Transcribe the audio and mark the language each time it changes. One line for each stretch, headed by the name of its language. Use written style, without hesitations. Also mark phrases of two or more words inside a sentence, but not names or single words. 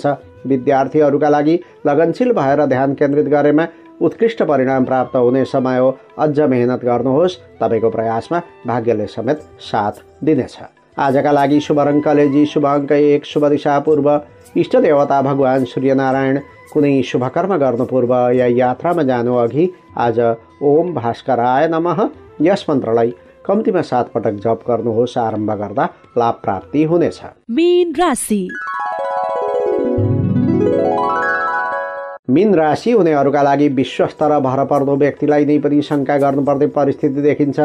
Nepali: विद्यार्थीहरूका लागि लगनशील भएर ध्यान केन्द्रित गरेमा उत्कृष्ट परिणाम प्राप्त हुने समय हो। अझ मेहनत गर्नुहोस्, तपाईँको प्रयासमा भाग्यले समेत साथ दिनेछ। आजका लागि शुभ रङ कलेजी, शुभ अङ्क 1, शुभ दिशा पूर्व, इष्ट देवता भगवान सूर्यनारायण। कुनै शुभ कर्म गर्नु पूर्व या यात्रामा जानु अघि आज
Sanskrit: ओम भास्कराय नमः
Nepali: यस मन्त्रलाई कम्तीमा 7 पटक जप गर्नुहोस्। आरम्भ गर्दा लाभ प्राप्ति हुनेछ। मीन राशि। मीन राशि हुनेहरूका लागि विश्वस्त र भरपर्दो व्यक्तिलाई नै पनि शङ्का गर्नुपर्ने परिस्थिति देखिन्छ।